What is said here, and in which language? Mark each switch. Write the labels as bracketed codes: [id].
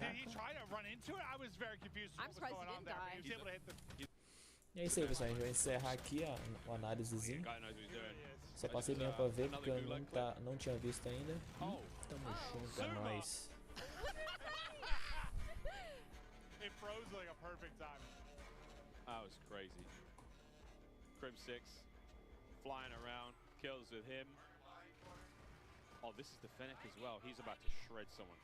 [en] Did he try to run into it? I was very confused. I'm surprised he didn't die. He was able to hit the... [pt] E é isso aí, pessoal. A gente vai encerrar aqui a análisezinha. Só passei mesmo pra ver porque eu não tinha visto ainda. Tamo junto, é nóis. [en] It froze like a perfect time. That was crazy. Crim 6 flying around, kills with him. Oh, this is the Fennec as well. He's about to shred someone.